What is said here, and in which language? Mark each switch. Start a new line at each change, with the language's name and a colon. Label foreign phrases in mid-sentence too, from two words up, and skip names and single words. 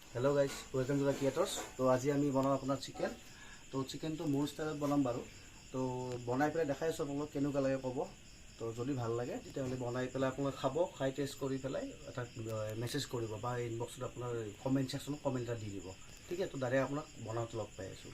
English: Hello guys, welcome to the Creators.
Hindi: तो आज
Assamese: আমি বনাম আপোনাৰ চিকেন। তো চিকেনটো মোৰ ষ্টাইলত বনাম বাৰু। তো বনাই পেলাই দেখাই আছোঁ আপোনালোক কেনেকুৱা লাগে ক'ব। তো যদি ভাল লাগে তেতিয়াহ'লে বনাই পেলাই আপোনালোক খাব, খাই টেষ্ট কৰি পেলাই এটা মেছেজ কৰিব বা ইনবক্সত আপোনাৰ কমেণ্ট ছেকশ্যনত কমেণ্ট এটা দি দিব। ঠিক আছে, তো ডাইৰেক্ট আপোনাক বনাওঁতে লগ পাই আছোঁ।